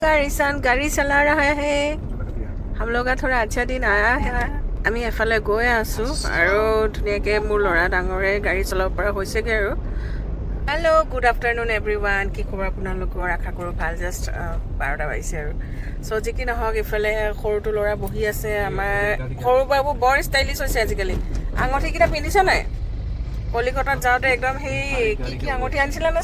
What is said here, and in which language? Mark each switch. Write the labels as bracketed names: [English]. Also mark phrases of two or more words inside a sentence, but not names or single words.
[Hindi] ईशान गाड़ी चला रहा है हम लोग का थोड़ा अच्छा दिन आया है [Assamese] আমি এফালে গৈ আছো আৰু ধুনীয়াকৈ মোৰ ল'ৰা ডাঙৰে গাড়ী চলাব পৰা হৈছেগৈ আৰু [English] hello good afternoon everyone [Assamese] কি খবৰ আপোনালোকৰ আশা কৰোঁ ভাল জাষ্ট 12টা বাজিছে আৰু চ' যি কি নহওক ইফালে সৰুটো ল'ৰা বহি আছে আমাৰ সৰু বাবু বৰ ষ্টাইলিছ হৈছে আজিকালি আঙঠিকেইটা পিন্ধিছ নাই কলিকতাত যাওঁতে একদম সেই কি আঙঠি আনিছিলে না